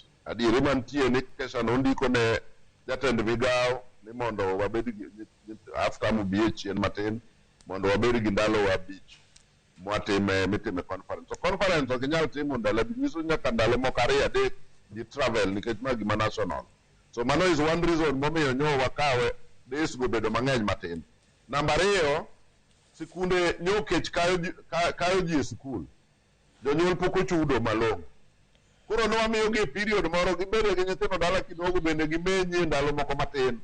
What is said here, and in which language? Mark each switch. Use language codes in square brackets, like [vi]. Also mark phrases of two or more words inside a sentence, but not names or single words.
[luo] Adieri mantie ni kesha nondiko ne jatend migawo ni mondo wabed gi after mobie chien matin mondo wabed gi ndalo abich mitime conference. So conference ok inyal timo ndalo nyiso nyaka ndalo moko ariyo adek di travel nikech ma gima national. So mano [en] is one reason [luo] momiyo nyo wakawe days go bedo mang'eny matin. Namba ariyo, sikunde nyokech kayo ji e sikul. Jonyuol pok ochudo malong'o. Koro nwamiyo gi period moro gibedo gi nyithindo dala kidogo bende gimenye ndalo moko matin.